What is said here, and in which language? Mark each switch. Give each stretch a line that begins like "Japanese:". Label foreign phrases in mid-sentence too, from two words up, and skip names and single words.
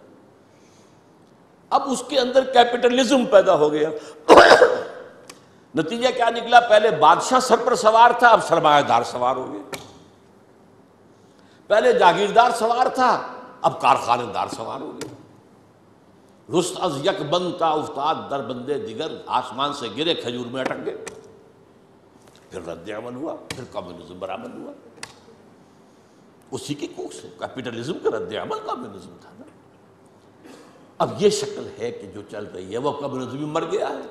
Urdu: اب اس کے اندر کیپٹلزم پیدا ہو گیا۔ نتیجہ کیا نکلا؟ پہلے بادشاہ سر پر سوار تھا، اب سرمایہ دار سوار ہو گئے۔ پہلے جاگیردار سوار تھا، اب کارخانے دار سوار ہو گئے۔
Persian: رست از یک بند تا افتاد در بندے دیگر،
Urdu: آسمان سے گرے کھجور میں اٹک گئے۔ پھر رد عمل ہوا، پھر کمیونزم برآمد ہوا، اسی کی کوکھ سے کیپٹلزم کا رد عمل کمیونزم تھا نا۔ اب یہ شکل ہے کہ جو چل رہی ہے وہ کمیونزم مر گیا ہے۔